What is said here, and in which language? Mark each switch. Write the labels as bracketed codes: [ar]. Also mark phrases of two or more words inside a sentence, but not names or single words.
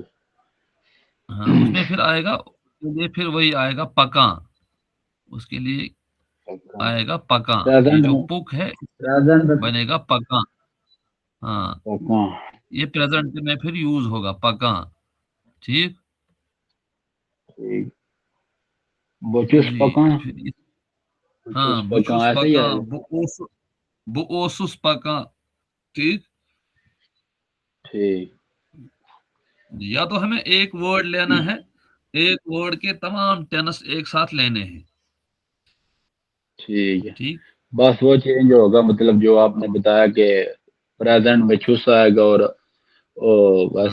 [ur] ہاں اس میں پھر آئے گا یہ پھر وہی آئے گا پکاں. اس کے لیے آئے گا پکاں. یہ پریزنٹ جو میں پک ہے پریزنٹ میں بنے گا پکاں. ہاں پکاں. یہ پریزنٹ میں پھر یوز ہوگا پکاں. ٹھیک. ٹھیک. بچس جی پکاں. پھر ہاں بچس بہ پکاں چھُس ایسے ہی پکان آئے گا. [ks] بہ اوسُس پکان. [ur] ٹھیک. ٹھیک. یا تو ہمیں ایک ورڈ لینا ہے ایک ورڈ کے تمام ٹینس ایک ساتھ لینے ہیں. ٹھیک ہے. ٹھیک. بس وہ چینج ہوگا مطلب جو آپ نے بتایا کہ پریزنٹ میں چھس آئے گا اور بس